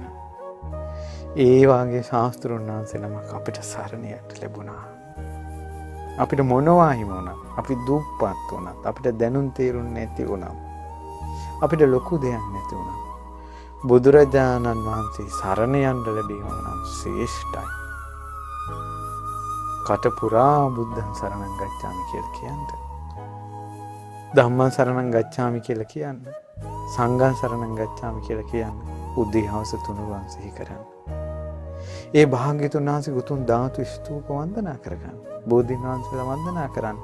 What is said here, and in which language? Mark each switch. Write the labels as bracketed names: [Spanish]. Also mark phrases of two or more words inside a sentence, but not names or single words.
[Sinhala] ඒ වාගේ ශාස්ත්‍රුන් වහන්සේ නමක් අපිට සරණයට ලැබුණා. අපිට මොනවා හිමි වුණත්, අපි දුප්පත් වුණත්, අපිට දැනුම් තේරුම් නැති වුණත්, අපිට ලොකු දෙයක් නැති වුණත්, බුදුරජාණන් වහන්සේ සරණ යන්න ලැබීම නම් ශ්‍රේෂ්ඨයි. කටපුරා [Pali] බුද්ධං සරණං ගච්ඡාමි [Sinhala] කියලා කියන්න. [Pali] ධම්මං සරණං ගච්ඡාමි [Sinhala] කියලා කියන්න. [Pali] සංඝං සරණං ගච්ඡාමි [Sinhala] කියලා කියන්න. උදේ හවස තුනුරුවන් සිහි කරන්න. ඒ භාග්‍යතුන් වහන්සේ උතුම් ධාතු ස්තූප වන්දනා කරගන්න. බෝධීන් වහන්සේලා වන්දනා කරන්න.